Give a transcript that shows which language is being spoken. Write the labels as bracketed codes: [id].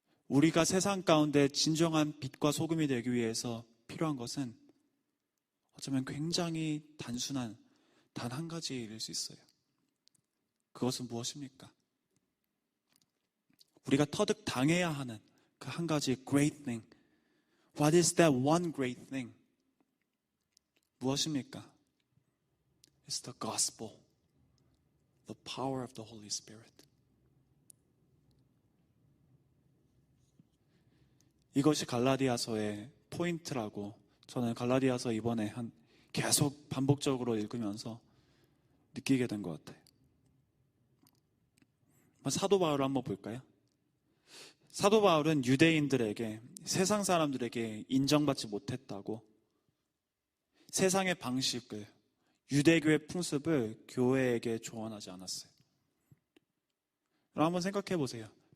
[ko] 우리가 세상 가운데 진정한 빛과 소금이 되기 위해서 필요한 것은 어쩌면 굉장히 단순한 단 한 가지 일일 수 있어요. 그것은 무엇입니까? 우리가 터득 당해야 하는 그 한 가지 [en] great thing. What is that one great thing? [ko] 무엇입니까? [en] It's the gospel, the power of the Holy Spirit. [ko] 이것이 갈라디아서의 포인트라고 저는 갈라디아서 이번에 계속 반복적으로 읽으면서 느끼게 된 것 같아요. 사도 바울을 한번 볼까요? 사도 바울은 유대인들에게, 세상 사람들에게 인정받지 못했다고 세상의 방식을, 유대교의 풍습을 교회에게 조언하지 않았어요. 그럼 한번 생각해 보세요.